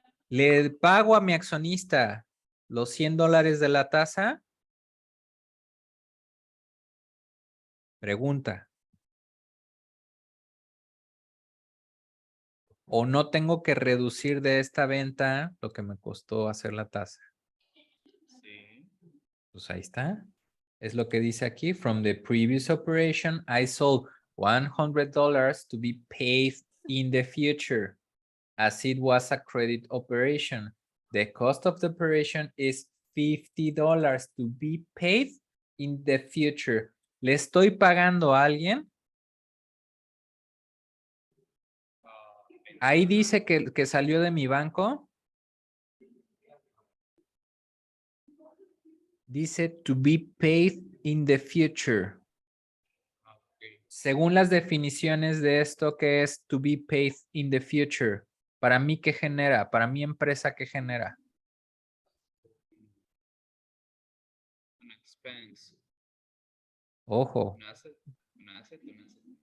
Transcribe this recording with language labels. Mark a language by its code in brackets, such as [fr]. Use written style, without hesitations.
[es] Le pago a mi accionista los $100 de la tasa. Pregunta. ¿O no tengo que reducir de esta venta lo que me costó hacer la tasa? Sí. Pues ahí está. Es lo que dice aquí. [en] From the previous operation, I sold $100 to be paid in the future, as it was a credit operation. The cost of the operation is $50 to be paid in the future. [es] ¿Le estoy pagando a alguien? Ahí dice que salió de mi banco. Dice [en] to be paid in the future. [es] Según las definiciones de esto, ¿qué es [en] to be paid in the future? [es] Para mí, ¿qué genera? Para mi empresa, ¿qué genera? [en] An expense. [es] Ojo. Un asset. Un asset. Un asset.